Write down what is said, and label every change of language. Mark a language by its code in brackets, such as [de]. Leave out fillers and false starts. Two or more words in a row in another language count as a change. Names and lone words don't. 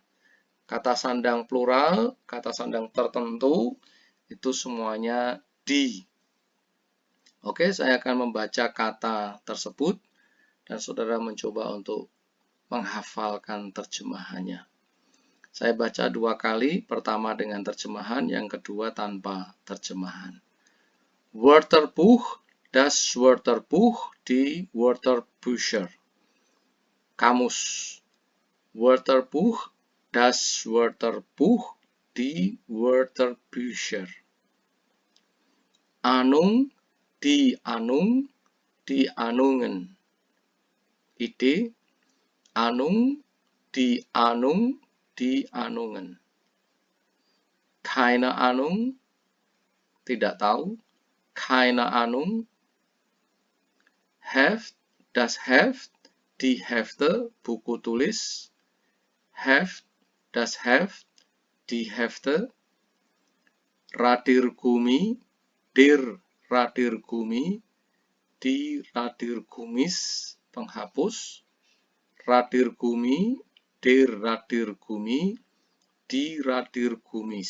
[id] Kata sandang plural, kata sandang tertentu, itu semuanya di. Oke, saya akan membaca kata tersebut, dan saudara mencoba untuk menghafalkan terjemahannya. Saya baca 2 kali, pertama dengan terjemahan, yang kedua tanpa terjemahan. [de] Wörterbuch, das Wörterbuch, die Wörterbücher. [id] Kamus. [de] Wörterbuch, das Wörterbuch, die Wörterbücher. Ahnung, die Ahnung, die Ahnungen. Idee, Ahnung, die Ahnung, die Ahnungen. Keine Ahnung, [id] tidak tahu. [de] Keine Ahnung. Heft, das Heft, die Hefte, [id] buku tulis. [de] Heft, das Heft, die Hefte. Radirgummi, der Radirgummi, die Radirgummis, penghapus. Radirgummi, der Radirgummi, die Radirgummis.